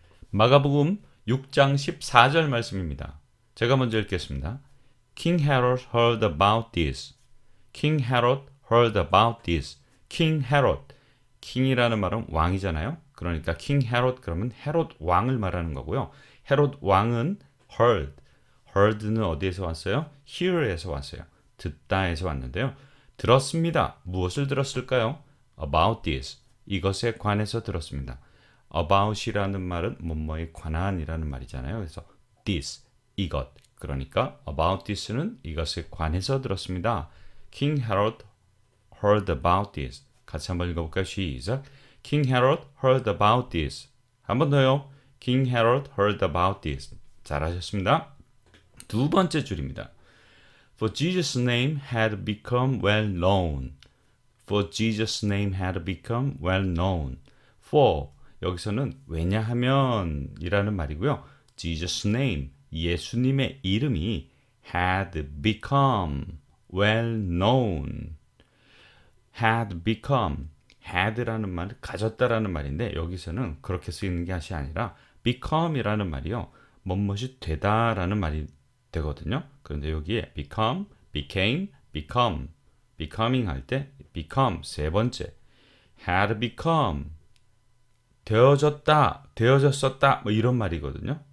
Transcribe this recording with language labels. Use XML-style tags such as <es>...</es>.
<ko>마가복음 6장 14절 말씀입니다. 제가 먼저 읽겠습니다.</ko> <en>King Herod heard about this. King Herod heard about this. King Herod.</en> <ko>king이라는 말은 왕이잖아요. 그러니까 King Herod 그러면 헤롯 왕을 말하는 거고요. 헤롯 왕은 heard. heard는 어디에서 왔어요? hear에서 왔어요. 듣다에서 왔는데요. 들었습니다. 무엇을 들었을까요? about this. 이것에 관해서 들었습니다. about이라는 말은 뭐뭐에 관한이라는 말이잖아요. 그래서 this, 이것. 그러니까 about this 는 이것에 관해서 들었습니다.</ko> <en>King Herod heard about this.</en> <ko>같이 한번 읽어볼까요? 시작.</ko> <en>King Herod heard about this.</en> <ko>한 번 더요.</ko> <en>King Herod heard about this.</en> <ko>잘하셨습니다. 두 번째 줄입니다.</ko> <en>For Jesus' name had become well known. For Jesus' name had become well known.</en> <ko>For 여기서는 왜냐하면 이라는 말이고요.</ko> <en>Jesus' name,</en> <ko>예수님의 이름이</ko> <en>had become well known.</en> <ko>had become, had라는 말은 가졌다라는 말인데 여기서는 그렇게 쓰이는 것이 아니라 become이라는 말이요. 뭐뭇이 되다라는 말이 되거든요. 그런데 여기에</ko> <en>become, became, become, becoming</en> <ko>할 때 become 세 번째,</ko> <en>had become</en> <ko>되어졌다, 되어졌었다 뭐 이런 말이거든요.</ko>